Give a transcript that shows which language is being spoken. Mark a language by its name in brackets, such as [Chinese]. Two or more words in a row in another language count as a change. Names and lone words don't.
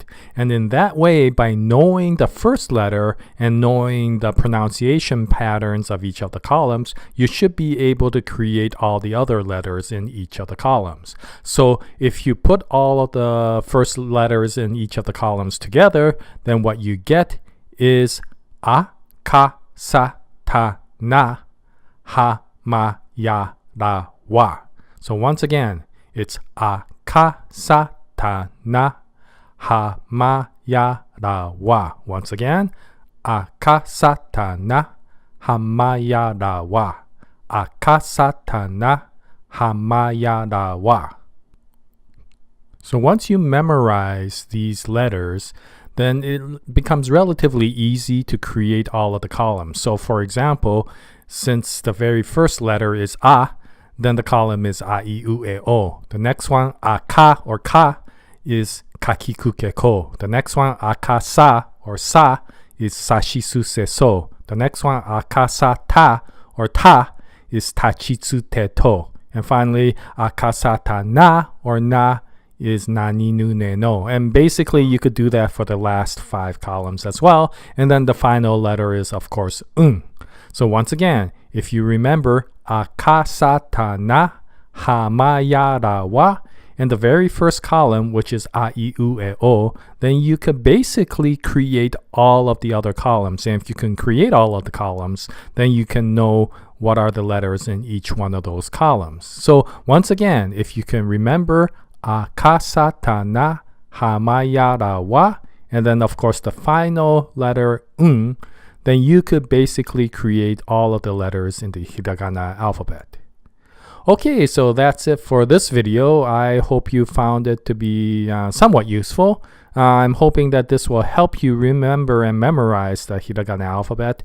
[English] And in that way, by knowing the first letter and knowing the pronunciation patterns of each of the columns, you should be able to create all the other letters in each of the columns. So if you put all of the first letters in each of the columns together, then what you get is [Japanese] a, ka, sa, ta, na, ha, ma, ya, ra, wa. [English] So once again, it's [Japanese] a, ka, sa, ta, na, ha, ma, ya, ra, wa. [English] Once again, [Japanese] a, ka, sa, ta, na, ha, ma, ya, ra, wa. A, ka, sa, ta, na, ha, ma, ya, ra, wa. [English] So once you memorize these letters, then it becomes relatively easy to create all of the columns. So for example, since the very first letter is a, then the column is [Japanese] a, I, U, E, O. [English] The next one, [Japanese] a, ka, or ka, is kakiku, ke, ko. [English] The next one, [Japanese] a, ka, sa, or sa, is sashisu, se, so. [English] The next one, [Japanese] a, ka, sa, ta, or ta, is tachitsu, te, to. [English] And finally, [Japanese] a, ka, sa, ta, na, or na, is nani, nu, ne, no. [English] And basically, you could do that for the last 5 columns as well. And then the final letter is, of course, So once again, if you remember [Japanese] a, ka, sa, ta, na, ha, ma, ya, ra, wa [English] in the very first column, which is [Japanese] a, I, U, E, O, [English] then you could basically create all of the other columns. And if you can create all of the columns, then you can know what are the letters in each one of those columns. So once again, if you can remember [Japanese] a, ka, sa, ta, na, ha, ma, ya, ra, wa, [English] and then of course the final letter then you could basically create all of the letters in the Hiragana alphabet. Okay, so that's it for this video. I hope you found it to be somewhat useful. I'm hoping that this will help you remember and memorize the Hiragana alphabet.